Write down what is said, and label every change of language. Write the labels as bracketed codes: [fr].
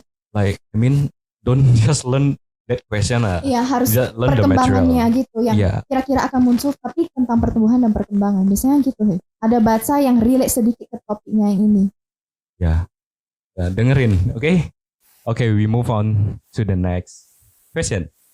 [en] Like I mean don't just learn that question lah. [id] Iya, harus perkembangannya gitu yang kira-kira akan muncul, tapi tentang pertumbuhan dan perkembangan. Biasanya gitu sih. Ada baca yang relate sedikit ke topiknya yang ini. Ya dengerin, oke? [en] Okay, we move on to the next question.